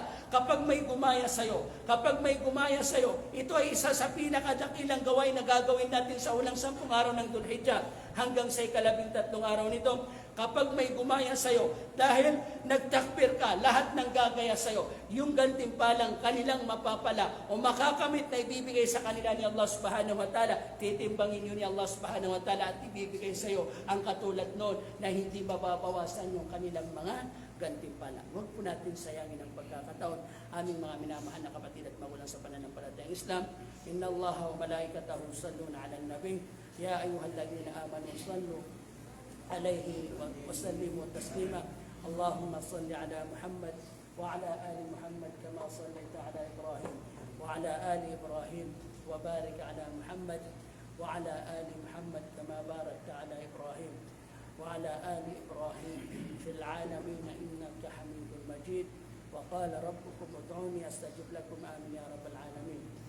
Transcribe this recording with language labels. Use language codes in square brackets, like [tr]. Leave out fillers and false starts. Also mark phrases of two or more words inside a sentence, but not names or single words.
[tl] Kapag may gumaya sa'yo, ito ay isa sa pinakadakilang gawain na gagawin natin sa unang 10 araw ng Dhul-Hijjah hanggang sa ika-13 araw nito. Kapag may gumaya sa'yo, dahil nagtakbir ka, lahat ng gagaya sa'yo, yung gantimpalang kanilang mapapala o makakamit na ibibigay sa kanila ni [ar] الله سبحانه وتعالى, [tl] titimbangin yun ni [ar] الله سبحانه وتعالى [tl] at ibibigay sa'yo ang katulad noon na hindi mababawasan yung kanilang mga gantimpala. Huwag po natin sayangin ang pagkakataon. Aming mga minamahal na kapatid at magulang sa pananampalatayang Islam, [ar] إن الله وملائكته يصلون على النبي يا أيها الذين آمنوا صلوا عليه وسلموا تسليما اللهم صل على محمد وعلى آل محمد كما صليت على إبراهيم وعلى آل إبراهيم وبارك على محمد وعلى آل محمد كما باركت على إبراهيم وعلى آل إبراهيم في العالمين إنك حميد مجيد وقال ربكم ادعوني أستجب لكم آمين يا رب العالمين